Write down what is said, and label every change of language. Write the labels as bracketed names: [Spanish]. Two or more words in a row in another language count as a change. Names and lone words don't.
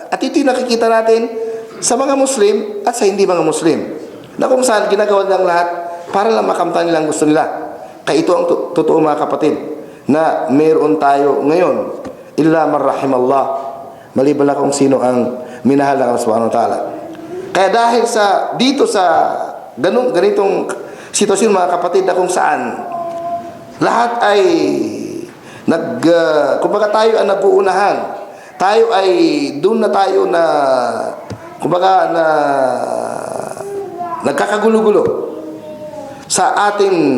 [Filipino] At ito'y nakikita natin sa mga Muslim at sa hindi mga Muslim, na kung saan ginagawa nilang lahat para lang makamtan nilang gusto nila. Kaya ito ang totoo, mga kapatid, na meron tayo ngayon, [Arabic] illa man rahimallah, [Filipino] maliban na kung sino ang minahal ng Allah [Arabic] subhanahu wa ta'ala. [Filipino] Kaya dahil dito sa ganitong sitwasyon, mga kapatid, na kung saan lahat ay kumbaga tayo ang nag-uunahan, tayo ay doon na tayo na kumbaga na nagkakagulo-gulo sa ating